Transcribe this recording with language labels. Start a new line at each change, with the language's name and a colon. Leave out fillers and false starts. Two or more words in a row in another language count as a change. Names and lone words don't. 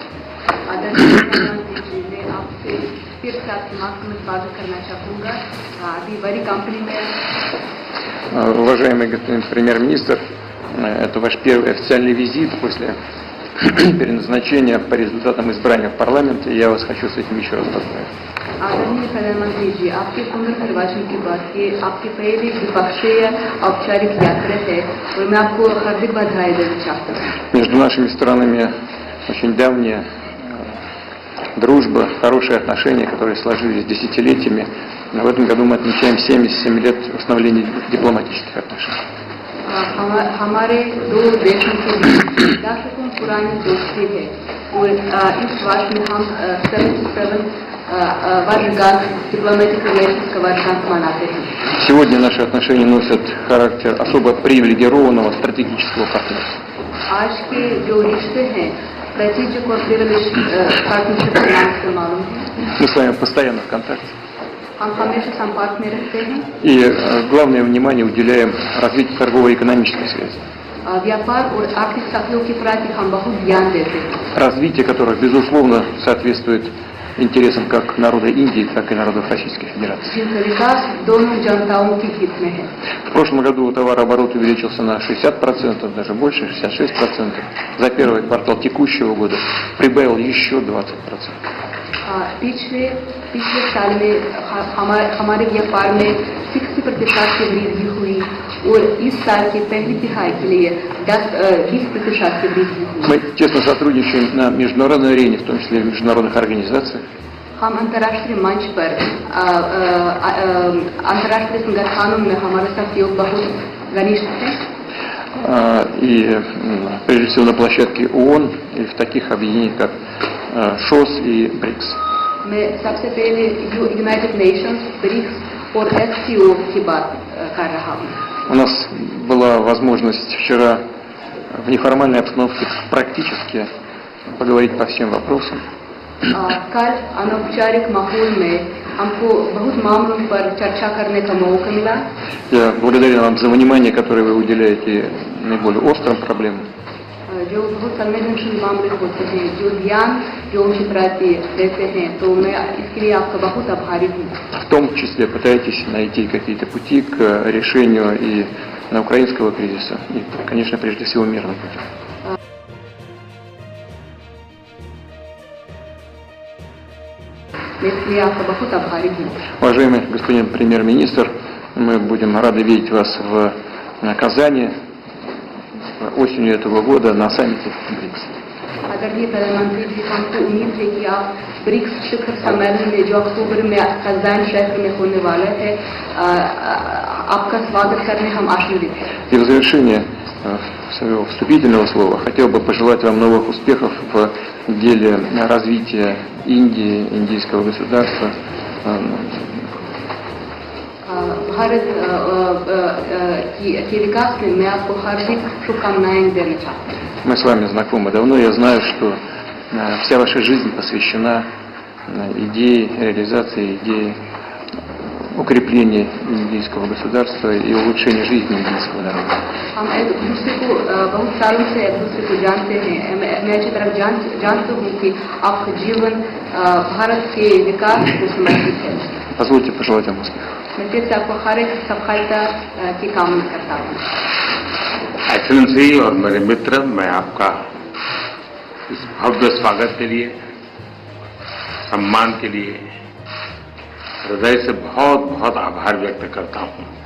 Russian: Уважаемый господин премьер-министр, это ваш первый официальный визит после переназначения по результатам избрания в парламент, и я вас хочу с этим еще раз поздравить.
Hindi: आदरणीय प्रधानमंत्री जी, आपके पुनर्निर्वाचन के बाद ये आपकी पहली द्विपक्षीय औपचारिक यात्रा है और मैं आपको हार्दिक बधाई देना चाहता हूँ.
Russian: Между нашими странами очень давняя дружба, хорошие отношения, которые сложились десятилетиями. В этом году мы отмечаем 77 лет установления дипломатических отношений.
Hindi: हमारे दो देशों के बीच दशकों पुरानी दोस्ती है और इस वर्ष में हम 77 वर्षगांठ
English: diplomatic relations
Hindi: का वर्षगांठ मनाते हैं.
Russian: Сегодня наши отношения носят характер особо привилегированного стратегического партнерства.
Hindi: आज के जो रिश्ते हैं strategic और
English: privileged partnership
Hindi: के नाम से मालूम है.
Russian: Мы с вами постоянно в контакте.
Hindi: हम हमेशा संपर्क में रहते हैं.
Russian: И главное внимание уделяем развитию торгово-экономической связи.
Hindi: व्यापार और आर्थिक सहयोग के प्रति हम बहुत ध्यान देते हैं.
Russian: Развитие которых, безусловно, соответствует интересам как народа Индии, так и народов Российской Федерации.
Hindi: जिनका विकास दोनों जनताओं के हित में है.
Russian: В прошлом году товарооборот увеличился на 60%, даже больше, 66%. За первый квартал текущего года прибавил еще 20%.
Hindi: पिछले साल में हमारे व्यापार में 60% की वृद्धि हुई और इस साल के पहली तिमाही के लिए 20% की वृद्धि हुई.
Russian: Мы тесно сотрудничаем на международной арене, в том числе и в международных организациях.
Hindi: हम अंतर्राष्ट्रीय मंच पर अंतर्राष्ट्रीय संगठनों में हमारा सहयोग बहुत घनिष्ठ है.
Russian: И прежде всего на площадке ООН и в таких объединениях, как ШОС и БРИКС.
Hindi: मैं सबसे पहले यूनाइटेड नेशंस, ब्रिक्स और SCO की बात कर रहा हूँ.
Russian: У нас была возможность вчера в неформальной обстановке практически поговорить по всем вопросам.
Hindi: कल अनौपचारिक माहौल में हमको बहुत मामलों पर चर्चा करने का मौका मिला.
Russian: Я благодарен вам за внимание, которое вы уделяете наиболее острым проблемам.
Hindi: जो बहुत संवेदनशील मामले होते हैं, जो ध्यान जो उनके प्रति देते हैं, तो मैं इसके लिए आपका बहुत आभारी हूँ.
Russian: В том числе пытаетесь найти какие-то пути к решению и украинского кризиса, и, конечно, прежде всего мирным путем.
Hindi: मैं इसके लिए आपका बहुत आभारी हूँ.
Russian: Уважаемый господин премьер-министр, мы будем рады видеть вас в Казани осенью этого года на саммите БРИКС.
Hindi: आदरणीय प्रधानमंत्री जी, हमको उम्मीद है कि आप ब्रिक्स शिखर सम्मेलन में जो अक्टूबर में कज़ान शहर में होने वाला है, आपका स्वागत करने हम आशान्वित हैं.
Russian: И в завершение своего вступительного слова хотел бы пожелать вам новых успехов в деле развития Индии, индийского государства.
Hindi: भारत के विकास में मैं आपको हार्दिक शुभकामनाएं देना चाहता हूँ.
Russian: Мы с вами знакомы давно, я знаю, что вся ваша жизнь посвящена идее реализации, идее укрепления индийского государства и улучшения жизни индийского народа.
Hindi: हम एक दूसरे को बहुत सालों से एक दूसरे को जानते हैं. मैं अच्छी तरह जानता हूँ कि आपका जीवन भारत के विकास को समर्पित है.
Russian: Позвольте пожелать вам успеха.
Hindi: मैं फिर से आपको हर एक सफलता की कामना करता हूँ. एक्सेलेंसी और मेरे मित्र, मैं आपका इस भव्य स्वागत के लिए, सम्मान के लिए हृदय से बहुत बहुत आभार व्यक्त करता हूँ.